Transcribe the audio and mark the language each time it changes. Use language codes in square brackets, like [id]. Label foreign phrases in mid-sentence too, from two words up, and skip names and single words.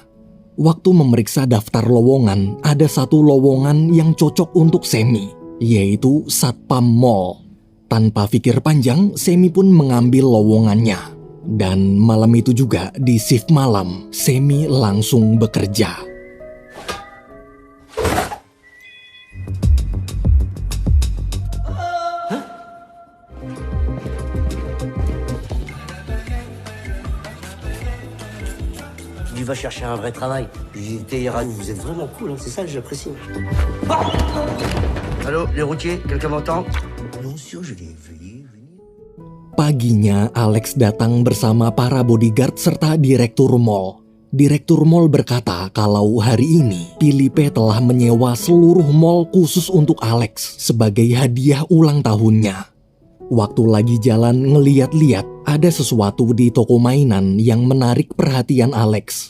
[id] Waktu memeriksa daftar lowongan, ada satu lowongan yang cocok untuk Semi, yaitu Satpam Mall. Tanpa pikir panjang, Semi pun mengambil lowongannya. Dan malam itu juga, di shift malam, Semi langsung bekerja. [fr] Tu vas chercher un vrai travail. J'étais hier à nous. Vous êtes vraiment cool, hein, c'est ça que j'apprécie. Allô, les routiers, quelqu'un m'entend? Bien sûr, je l'ai vu. [id] Paginya, Alex datang bersama para bodyguard serta direktur mall. Direktur mall berkata kalau hari ini Philippe telah menyewa seluruh mall khusus untuk Alex sebagai hadiah ulang tahunnya. Waktu lagi jalan ngeliat-liat, ada sesuatu di toko mainan yang menarik perhatian Alex.